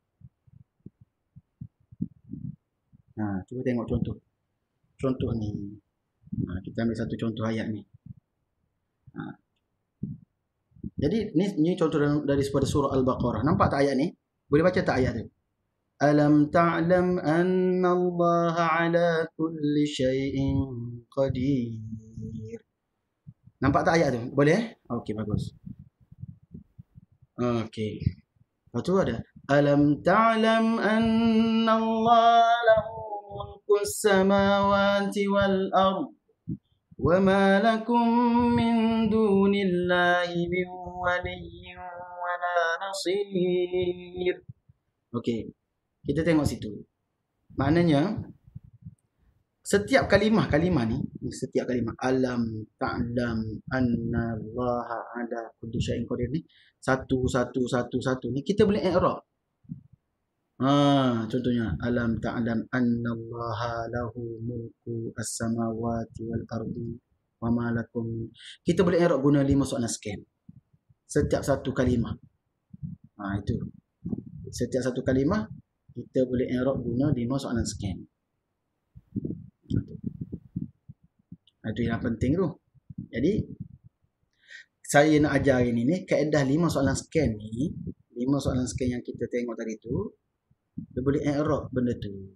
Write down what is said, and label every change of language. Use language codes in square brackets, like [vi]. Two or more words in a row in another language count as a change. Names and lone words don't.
[ms] Cuba tengok contoh ni. Kita ambil satu contoh ayat ni. Jadi ni contoh dari surah Al-Baqarah. Nampak tak ayat ni? Boleh baca tak ayat tu? [ar] ألم تعلم أن الله على كل شيء قدير. [ms] Nampak tak ayat tu? Boleh? Okey, bagus. Okey. Lepas tu ada [ar] ألم تعلم أن الله له ملك السماوات والأرض وما لكم من دون الله من ولي ولا نصير. [ms] Okey. Kita tengok situ. Maknanya setiap kalimah ni, setiap kalimah [ar] ألم تعلم أن الله على كل شيء قدير [ms] ni satu ni kita boleh i'rab. [ar] Contohnya ألم تعلم أن الله له ملك السماوات والأرض وما لكم. [ms] Kita boleh i'rab guna 5 soalan scan. Setiap satu kalimah. Itu. Setiap satu kalimah kita boleh i'rab guna 5 soalan scan. Itu yang penting tu. Jadi saya nak ajar ini ni kaedah 5 soalan scan ni, 5 soalan scan yang kita tengok tadi tu, dia boleh i'rab benda tu.